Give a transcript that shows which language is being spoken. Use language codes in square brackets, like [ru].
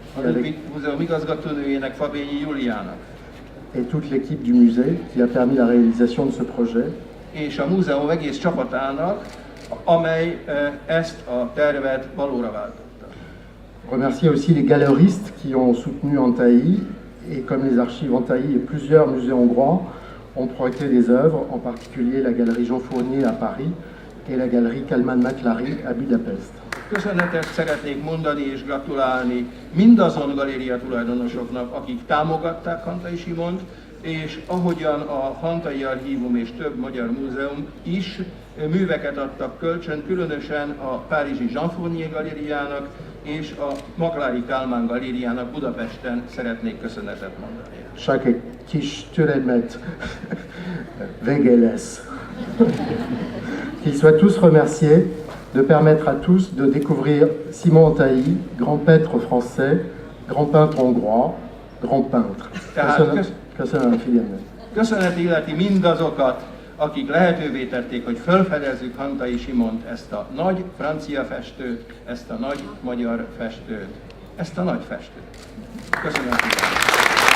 [hu] A Ludwig Múzeum igazgatónőjének, Fabényi Juliának. [fr] Et toute l'équipe du musée qui a permis la réalisation de ce projet. [hu] És a múzeum egész csapatának, amely ezt a tervet valóra váltotta. [fr] Remercier aussi les galeristes qui ont soutenu Antaï, et comme les archives Antaï et plusieurs musées hongrois ont projeté des œuvres, en particulier la galerie Jean Fournier à Paris et la galerie Kalman Maklari à Budapest. [hu] Köszönetet szeretnék mondani és gratulálni mindazon galéria tulajdonosoknak, akik támogatták Antaï Simont, és ahogyan a Antaï Archívum és több magyar múzeum is műveket adtak kölcsön, különösen a párizsi Jean Fournier galériának és a Maklari Kálmán galériának Budapesten szeretnék köszönetet mondani. Chaque kis türelmet vége lesz. [fr] Qu'ils soient tous remerciés de permettre à tous de découvrir Simon Antaï, grand peintre français, grand peintre hongrois, grand peintre. [hu] Köszönöm figyelmet. Köszönet illeti mindazokat, akik lehetővé tették, hogy felfedezzük Antaï Simont, ezt a nagy francia festőt, ezt a nagy magyar festőt, ezt a nagy festőt. Köszönöm figyelmet.